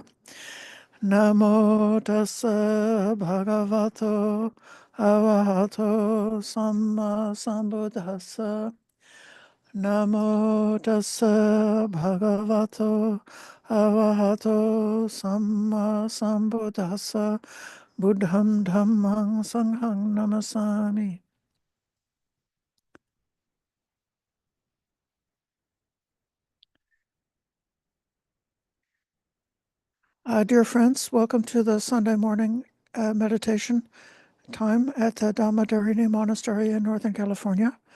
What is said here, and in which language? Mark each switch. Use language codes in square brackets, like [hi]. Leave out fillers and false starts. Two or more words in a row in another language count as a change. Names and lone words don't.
[pi] Namo tassa bhagavato arahato samma sambuddhassa. Namo tassa bhagavato arahato samma sambuddhassa. Buddham dhammang sanghang namasami. [en] Dear friends, welcome to the Sunday morning meditation time at the Dhamma Monastery in Northern California.